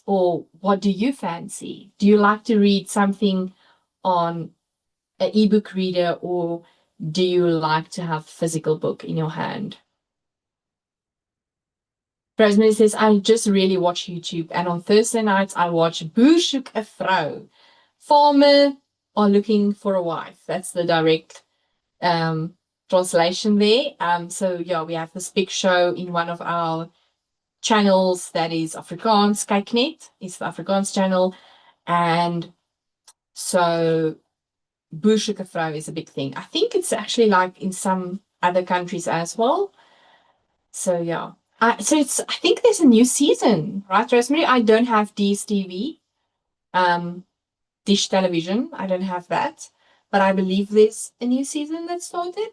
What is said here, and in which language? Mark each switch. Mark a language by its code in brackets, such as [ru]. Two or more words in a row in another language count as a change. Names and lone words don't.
[en] Or what do you fancy? Do you like to read something on an ebook reader, or do you like to have a physical book in your hand? Rosemary says, I just really watch YouTube, and on Thursday nights I watch Boer soek 'n vrou. Farmer are looking for a wife. That's the direct translation there. So yeah, we have this big show in one of our channels that is Afrikaans. Kyknet is the Afrikaans channel. And so Boer soek 'n vrou is a big thing. I think it's actually like in some other countries as well. So yeah. So I think there's a new season, right, Rosemary? I don't have DSTV, Dish Television. I don't have that. But I believe there's a new season that started.